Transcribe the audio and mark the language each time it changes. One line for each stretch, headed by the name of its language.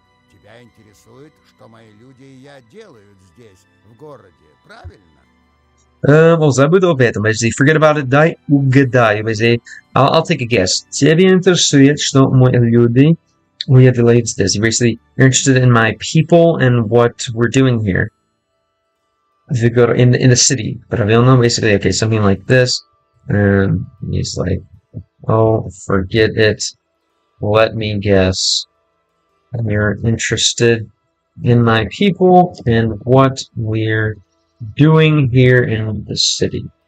Russian: Тебя интересует, что мои люди и я делают здесь, в городе, правильно?
English: Well,
Russian: забудь об этом.
English: Forget about it,
Russian: дай угадаю.
English: I'll take a guess.
Russian: Тебя интересует, что мои люди делают здесь.
English: You're interested in my people and what we're doing here. In the city.
Russian: Правильно,
English: basically, okay, something like this. He's like, oh, forget it. Let me guess. You're interested in my people and what we're doing here in the city.